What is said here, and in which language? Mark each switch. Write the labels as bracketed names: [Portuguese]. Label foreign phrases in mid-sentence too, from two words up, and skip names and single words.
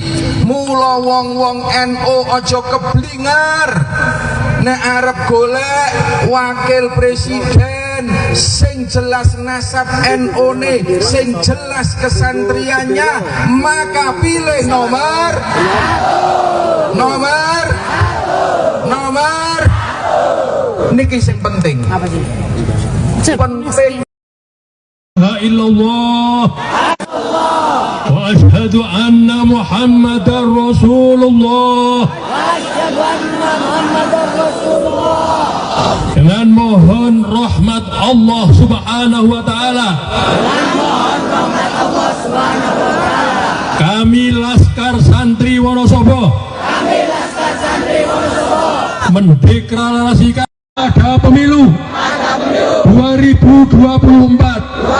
[Javanese] Mula wong-wong NU aja keblingar nek arep golek wakil presiden sing jelas nasab NU-ne, sing jelas kesantriannya, [Indonesian] maka pilih [Javanese] nomor niki sing penting. [Indonesian] Apa sih? Penting. [Arabic] لا إلا الله وأشهد أن محمدا رسول الله. [Indonesian] Dengan mohon rahmat Allah [Arabic] سبحانه وتعالى. [Indonesian] Kami Laskar Santri Wonosobo mendeklarasikan ada pemilu 2024.